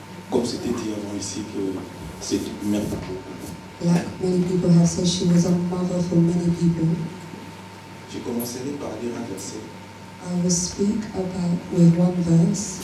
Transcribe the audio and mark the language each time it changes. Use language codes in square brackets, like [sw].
[fr] Comme c'était dit avant ici que c'est une mère pour beaucoup. [en] Like many people have said, she was a mother for many people. [fr] Je commencerai par lire un verset. [en] I will speak about with one verse.